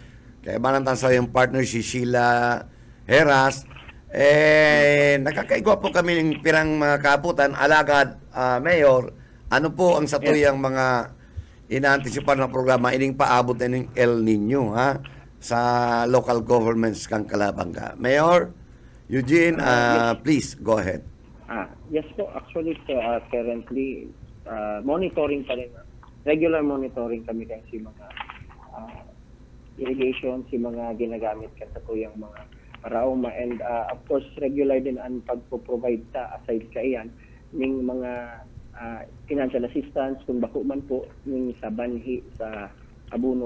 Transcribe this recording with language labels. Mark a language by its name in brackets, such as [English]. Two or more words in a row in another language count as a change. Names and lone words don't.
[Bikol] Kaya manantan sa yung partner si Sheila Heras. Nakakaigwa po kami ng pirang mga kaputan. Alagad, Mayor, ano po ang satuyang mga inaantisipan na programa ining paabot na ng El Nino, ha? Sa local governments kang Calabanga. Mayor Eugene, please go ahead. [Filipino] Yes po, actually currently monitoring pa rin. [English] Regular monitoring [Bikol] kami kasi mga irrigation, si mga ginagamit kasatuyang mga parauma, and [English] of course [Bikol] regular din ang pagpo-provide sa aside kaiyan ng mga [English] financial assistance [Bikol] kung bako man po ng sa banhi, sa abono.